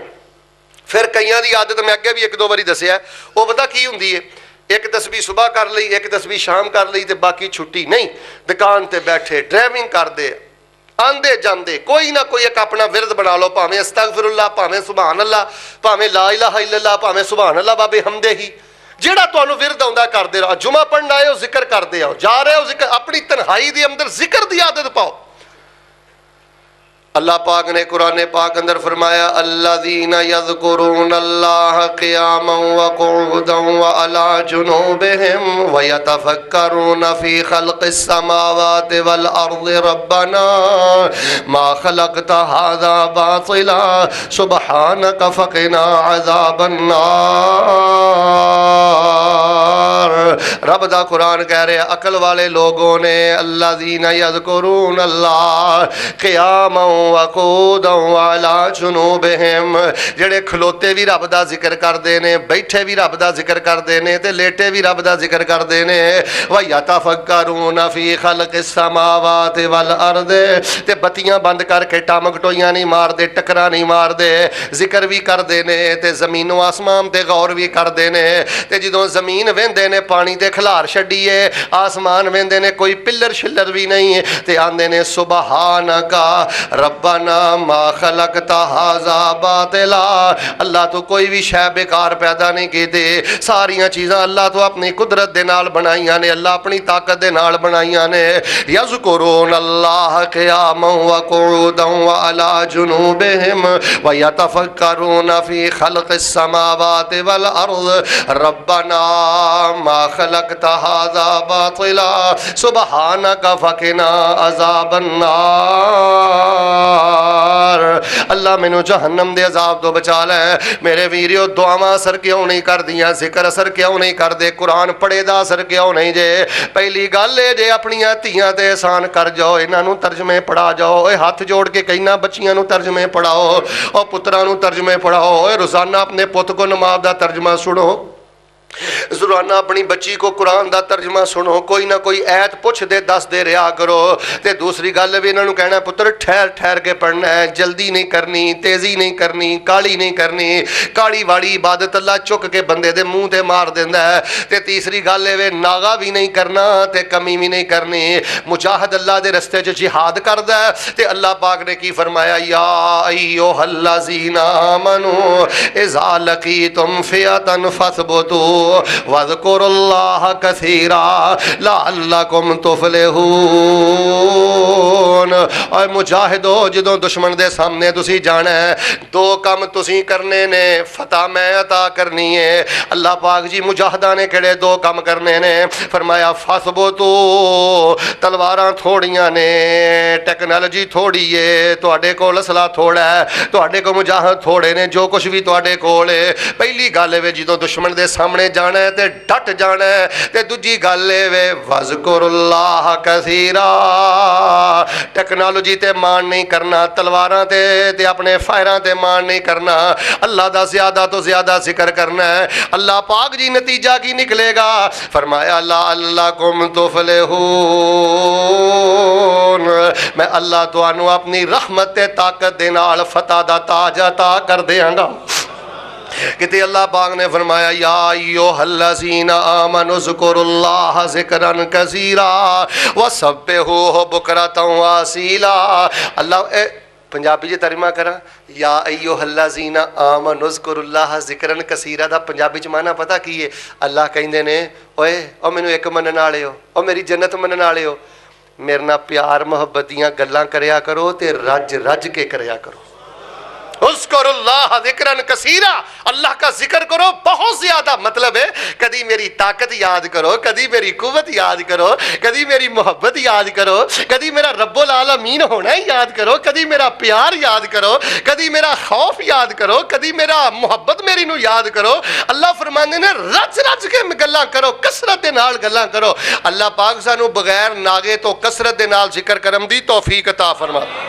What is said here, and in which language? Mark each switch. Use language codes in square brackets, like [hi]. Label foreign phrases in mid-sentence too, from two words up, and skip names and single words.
[pa] فیر کئیاں دی عادت میں اگے بھی اک دو واری دسیا، وہ پتہ کی ہوندی ہے، اک تسبیح صبح کر لئی، اک تسبیح شام کر لئی، تو باقی چھٹی نہیں. دکان تے بیٹھے ڈرائیونگ کردے آندے جاندے کوئی نہ کوئی اک اپنا ورد بنا لو، بھاویں استغفراللہ، بھاویں [ar] سبحان الله, [pa] بھاویں [ar] لا إله إلا الله, [pa] بھاویں [ar] سبحان الله وبحمده, [pa] جہڑا تہانوں ورد آؤندا کردے رہو. جمعہ پڑھن آئے ہو ذکر کردے آؤ، جا رہے ہو ذکر، اپنی تنہائی دے اندر ذکر دی عادت پاؤ. اللہ پاک نے قرآن پاک اندر فرمایا, [ar] الذين يذكرون الله قياما وقعودا وعلى جنوبهم ويتفكرون في خلق السماوات والأرض ربنا ما خلقت هذا باطلا سبحانك فقنا عذاب النار. [pa] رب دا قرآن کہہ رہے عقل والے لوکاں نے, [ar] الذين يذكرون الله قياما [pa] جہڑے کھلوتے بھی رب دا ذکر کردے ہیں، بیٹھے بھی رب دا ذکر کردے ہیں، تے لیٹے بھی رب دا ذکر کردے ہیں. [ar] ويتفكرون في خلق السماوات والأرض, [pa] تے بتیاں بند کر کے ٹامک ٹوئیاں نہیں مار دے، ٹکراں نہیں مار دے، ذکر بھی کردے ہیں, تے زمین و آسمان تے غور بھی کردے ہیں. تے جدوں زمین ویکھدے نے پانی تے کھلار چھڈی اے، آسمان ویکھدے نے کوئی پلر شلر بھی نہیں، تے آکھدے نے [ar] سبحانك ربنا ما خلقت هذا باطلا, [pa] اللہ توں کوئی بھی شے بیکار پیدا نہیں کیتی، ساریاں چیزاں اللہ توں اپنی قدرت دے نال بنائیاں نے، اللہ اپنی طاقت دے نال بنائیاں نے. [ar] يذكرون الله قياما وقعودا وعلى جنوبهم ويتفكرون في خلق السماوات والأرض ربنا ما خلقت هذا باطلا سبحانك فقنا عذاب النار. [pa] اللہ مینوں جہنم دے عذاب توں بچا لے۔ میرے ویریو دعاواں اثر کیوں نہیں کردیاں، ذکر اثر کیوں نہیں کردے، قرآن پڑھے دا اثر کیوں نہیں جے? پہلی گل ہے جے اپنیاں دھیاں تے احسان کر جاؤ، اینہاں نوں ترجمے پڑھا جاؤ. ہتھ جوڑ کے کہنا بچیاں نوں ترجمے پڑھاؤ اور پتراں نوں ترجمے پڑھاؤ. روزانہ اپنے پتر کو نماز دا ترجمہ سنو، روزانہ اپنی بچی کو قرآن کا ترجمہ سنو، کوئی نہ کوئی آیت پچھدے دسدے رہا کرو. تو دوسری گل بھی اینہاں نوں کہنا پتر ٹھہر ٹھہر کے پڑھنا ہے، جلدی نہیں کرنی، تیزی نہیں کرنی، کاہلی نہیں کرنی. کاہلی والی عبادت اللہ چک کے بندے دے منہ تے مار دیندا ہے. تو تیسری گل ہے ناغہ بھی نہیں کرنا تو کمی بھی نہیں کرنی. مجاہد اللہ کے رستے چ جہاد کردا ہے تو اللہ پاک نے کی فرمایا, [ar] يا أيها الذين آمنوا إذا لقيتم فئة فاثبتوا واذكروا الله كثيرا لعلكم تفلحون. [pa] اور مجاہدو جدوں دشمن دے سامنے تسیں جانا ہے، دو کم تسیں کرنے نے، فتح میں عطا کرنی ہے. اللہ پاک جی مجاہداں نے کہڑے دو کم کرنے نے? فرمایا فاثبتوا، تلواراں تھوڑیاں نے، ٹیکنالوجی تھوڑی ہے، تہاڈے کول اسلحہ تھوڑا ہے، تہاڈے کول مجاہد تھوڑے نے، جو کچھ بھی تہاڈے کول ہے. پہلی گل ہے جدوں دشمن دے سامنے جانا ہے تے ڈٹ جانا ہے. تے دوجی گل وے [ar] واذكروا الله كثيرا, [pa] ٹیکنالوجی تے مان نہیں کرنا، تلواراں تے اپنے فائراں تے مان نہیں کرنا، اللہ دا زیادہ توں زیادہ ذکر کرنا ہے. اللہ پاک جی نتیجہ کی نکلے گا? فرمایا [ar] لعلكم تفلحون, [pa] میں اللہ تہانوں اپنی رحمت تے طاقت دے نال فتح دا تاج عطا کر دیاں گا. کتے اللہ پاک نے فرمایا, [ar] يا أيها الذين آمنوا اذكروا الله ذكرا كثيرا وسبحوه بكرة وأصيلا. [pa] اللہ پنجابی چ ترجمہ کرا, [ar] يا أيها الذين آمنوا اذكروا الله ذكرا كثيرا [pa] دا پنجابی چ معنی پتہ کی ہے? اللہ کہندے نے اوئے او مینوں اک منن والے ہو، او میری جنت منن والے ہو، میرے نال پیار محبت دیاں گلاں کریا کرو تے رج رج کے کریا کرو. [ar] اذكروا الله ذكرا كثيرا, [ur] اللہ کا ذکر کرو بہت زیادہ. [pa] مطلب ہے کدی میری طاقت یاد کرو، کدی میری قوت یاد کرو، کدی میری محبت یاد کرو، کدی میرا رب العالمین ہونا ہی یاد کرو، کدی میرا پیار یاد کرو، کدی میرا خوف یاد کرو، کدی میری محبت نوں یاد کرو. اللہ فرماندے نے رج رج کے گلاں کرو، کثرت دے نال گلاں کرو. اللہ پاک سانوں بغیر ناغے توں کثرت دے نال ذکر کرن دی توفیق عطا فرما.